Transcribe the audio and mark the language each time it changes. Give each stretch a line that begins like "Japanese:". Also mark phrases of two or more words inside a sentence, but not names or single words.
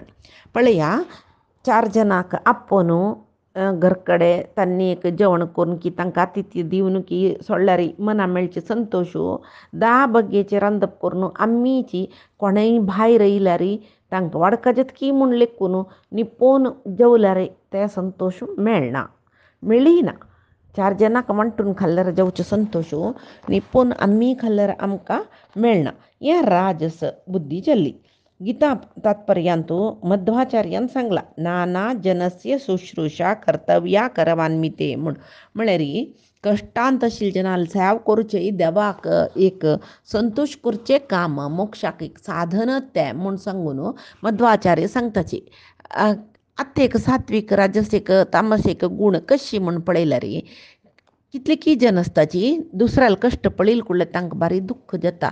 Konkani: पळया 4 जनाक आपोवन घरकडे तांणी एक जेवण करून की तांकां आतिथ्य दिवन की सोडल्यार मना मेळचें संतोश 10 बग्गेचें रांदप करून आमीच कोणेय भायर येयल्यार तांकां वाडका जेतकी म्हूण लेखून न्हिपोवन जेवल्यार तें संतोश मेळिना. 4 जनाक वांटून खाल्ल्यार जेवचें संतोश न्हिपोवन आमी खाल्ल्यार आमकां मेळना. हें राजस बुद्धी जाल्ली. गीता तात्पर्यांतू मध्वाचार्यान सांगला
Sanskrit: नाना जनस्य शुश्रूषा कर्तव्या करवान्विते
Konkani: म्हळ्यार कश्टांत आशिल्ल्या जनाल सेवा करचें देवाक एक संतोश करचें काम मोक्षाक एक साधन तें म्हूण सांगून मध्वाचार्य सांगताची. आतां एक सात्वीक राजसीक तामसीक गूण कशी म्हूण पळयल्यार कितली की जन आसताची दुसऱ्याल कश्ट पळयले कुडले तांकां बारी दुख्ख जाता.